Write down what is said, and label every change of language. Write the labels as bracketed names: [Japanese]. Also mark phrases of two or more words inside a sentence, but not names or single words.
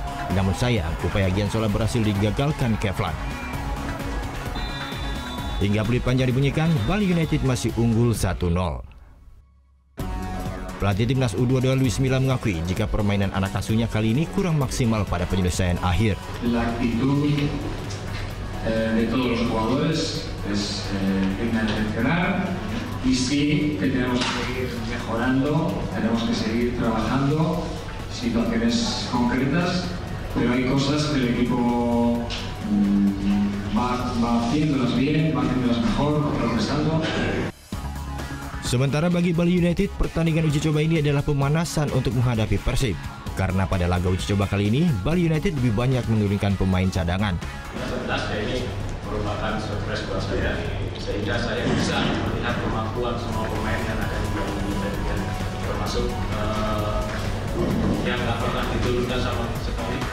[Indonesian] Namun sayang, upaya Giansola berhasil digagalkan Kevlan. Hingga peluit panjang dibunyikan, Bali United masih unggul 1-0. Pelatih Timnas U22 Luis Milla mengakui jika permainan anak asuhnya kali ini kurang maksimal pada penyelesaian akhir. [Spanish] De todos los jugadores es digna de mencionar, y sí que tenemos que seguir mejorando, tenemos que seguir trabajando situaciones concretas, pero hay cosas que el equipo va haciéndolas bien, va haciéndolas mejor, progresando. [Indonesian] Sementara bagi Bali United, pertandingan uji coba ini adalah pemanasan untuk menghadapi Persib. Karena pada laga uji coba kali ini, Bali United lebih banyak menurunkan pemain cadangan. Ini merupakan surprise buat saya, sehingga saya bisa melihat kemampuan semua pemain yang ada di Bali United, termasuk yang nggak pernah diturunkan sama sekali.